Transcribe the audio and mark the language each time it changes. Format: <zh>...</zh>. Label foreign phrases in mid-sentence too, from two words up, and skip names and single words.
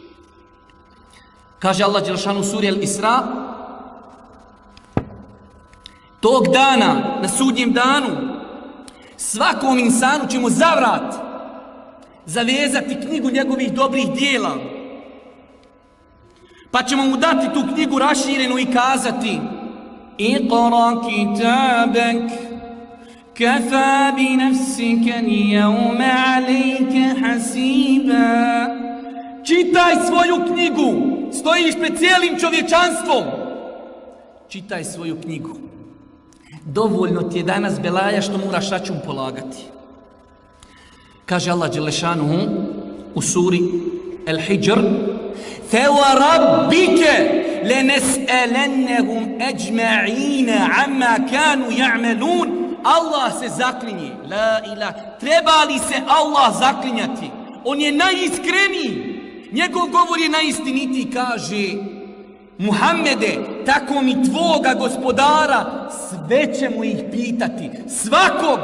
<bs>Kaže Allah</bs> <ar>جل شأنه</ar> <bs>u suri Al-Isra: tog dana, na sudnjem danu, svakom insanu ćemo za vrat zavezati knjigu njegovih dobrih dijela. Pa ćemo mu dati tu knjigu raširenu i kazati:</bs> <ar>اقرأ كتابك، كفى بنفسك اليوم عليك حسيبا.</ar> <bs>Čitaj svoju knjigu, stojiš pred cijelim čovječanstvom. Čitaj svoju knjigu. Dovoljno ti je danas belaja što moraš račun polagati. Kaže Allah</bs> <ar>جل شأنه</ar> <bs>u suri Al-Hijr:</bs> <ar>فَوَرَبِّكَ لَنَسْأَلَنَّهُمْ أَجْمَعِينَ عَمَّا كَانُوا يَعْمَلُونَ.</ar> <bs>Allah se zaklinje,</bs> <ar>لا إله.</ar> <bs>Treba li se Allah zaklinjati? On je najiskreniji. Njegov govor je najistinitiji. Kaže: Muhammede, tako mi tvoga gospodara, sve ćemo ih pitati.</bs>